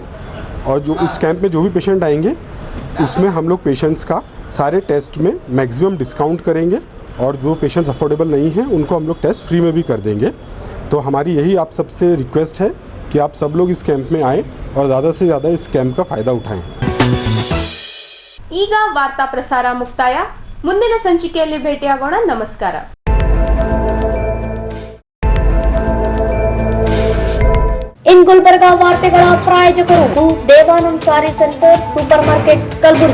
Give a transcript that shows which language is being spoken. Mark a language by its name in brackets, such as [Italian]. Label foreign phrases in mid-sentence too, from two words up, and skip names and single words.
[Hindi] और जो उस कैंप में जो भी पेशेंट आएंगे उसमें हम लोग पेशेंट्स का सारे टेस्ट में [English] maximum discount [Hindi] करेंगे. और जो पेशेंट्स अफोर्डेबल नहीं हैं उनको हम लोग [English] test free [Hindi] में भी कर देंगे. तो हमारी यही आप सबसे रिक्वेस्ट है कि आप सब लोग इस कैंप में आएँ और ज़्यादा से ज़्यादा इस कैंप का फ़ायदा उठाएं. [Kannada] ಈಗ ವಾರ್ತಾ ಪ್ರಸಾರ ಮುಕ್ತಾಯ. ಮುಂದಿನ ಸಂಚಿಕೆಯಲ್ಲಿ ಭೇಟಿಯಾಗೋಣ. ನಮಸ್ಕಾರ. ಇನ್ ಗುಲ್ಬರ್ಗಾ ವಾರ್ತೆಗಳ ಪ್ರಾಯೋಜಕರು ದೇವಾನಂದ್ ಸಾರಿ ಸೆಂಟರ್ ಸೂಪರ್ ಮಾರ್ಕೆಟ್ ಕಲಬುರಗಿ.